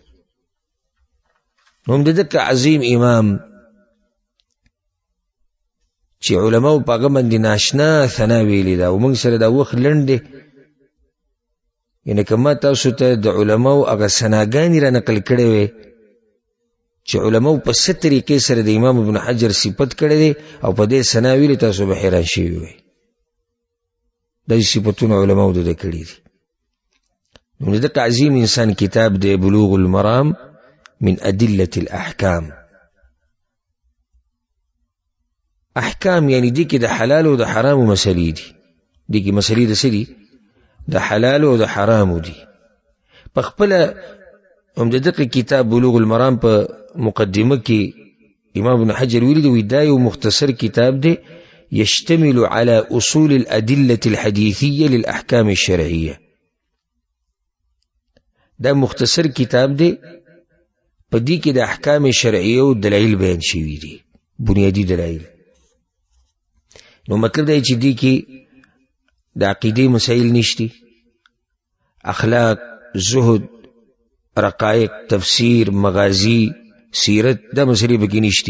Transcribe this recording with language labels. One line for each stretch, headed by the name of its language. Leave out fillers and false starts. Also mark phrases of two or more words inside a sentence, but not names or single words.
Pashto: نو هم د دغه عظیم امام چې علماو په هغه باندې ناشنا ثنا ویلې ده او موږ سره دا وخت لنډ دی، یعنی که ما تاسو ته د علماو هغه ثناګانې را نقل کړې وې چې علماو په څه طریقې سره د امام ابن حجر صفت کړی دی او په دې ثنا ویلې تاسو به حیران شوي وئ. داسې صفتونه علماو د ده کړي دي. نو د دغه عظیم انسان کتاب دی بلوغ المرام من ادله الاحکام. احکام یعنی دی کې د حلال او د حرامو مسلې دي. دی کې مسلې د څه دي؟ د حلال او د حرامو دي. په خپله هم د دغه کتاب بلوغ المرام په مقدمه کې امام ابن حجر ویلي دی دا یو مختصر کتاب دی
Arabic: يشتمل على اصول الادله الحديثيه للاحکام الشرعيه.
Pashto: دا مختصر کتاب دی په دې کې د احکام شرعیه او دلایل بیان شوي دي، بنیادی دلایل. نو مطلب دی چې دې کې د عقیدې مسائل نشتی، اخلاق، زهد، رقائق، تفسیر، مغازی، سیرت، دا مسئلې پکې نشتی.